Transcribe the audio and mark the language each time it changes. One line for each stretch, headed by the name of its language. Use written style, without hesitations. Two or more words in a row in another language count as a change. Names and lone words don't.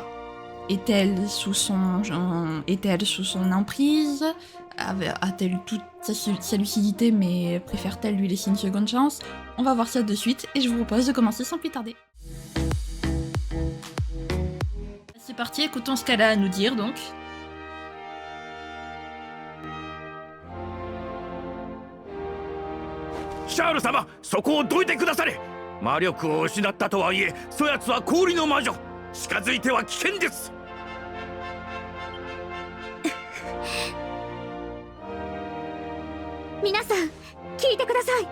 French: Est-elle sous son emprise ? A-t-elle toute sa lucidité, mais préfère-t-elle lui laisser une seconde chance ? On va voir ça de suite, et je vous propose de commencer sans plus tarder. C'est parti, écoutons ce qu'elle a à nous dire, donc.
Japanese: シャール様、そこをどいてくだされ。魔力を失ったとはいえ、そやつは氷の魔女。近づいては危険です。皆さん聞いてください。